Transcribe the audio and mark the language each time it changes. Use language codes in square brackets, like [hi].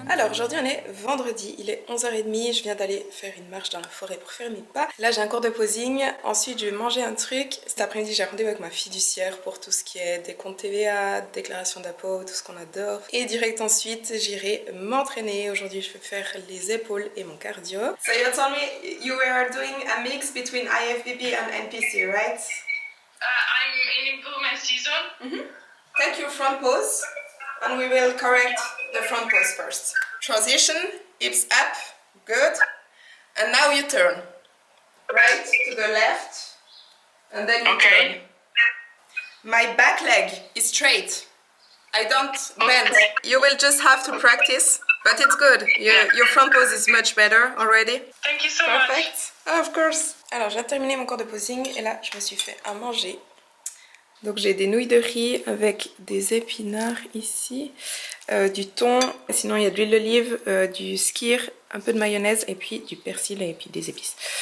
[fr] Alors aujourd'hui on est vendredi, il est 11h30, je viens d'aller faire une marche dans la forêt pour faire mes pas. Là j'ai un cours de posing, ensuite je vais manger un truc. Cet après-midi j'ai rendez-vous avec ma fiduciaire pour tout ce qui est décompte TVA, déclaration d'impôt, tout ce qu'on adore. Et direct ensuite j'irai m'entraîner. Aujourd'hui je vais faire les épaules et mon cardio. [en] So you told me you were doing a mix between IFBB and NPC, right? I'm in improvement season. Take your front pose and we will correct the front pose first. Transition, hips up, good. And now you turn. Right to the left. And then you turn. My back leg is straight. I don't bend. You will just have to practice, but it's good. Your front pose is much better already. Thank you so much. Perfect. Of course. [fr] Alors, j'ai terminé mon cours de posing et là, je me suis fait à manger. Donc, j'ai des nouilles de riz avec des épinards ici, du thon. Sinon, il y a de l'huile d'olive, du skyr, un peu de mayonnaise et puis du persil et puis des épices.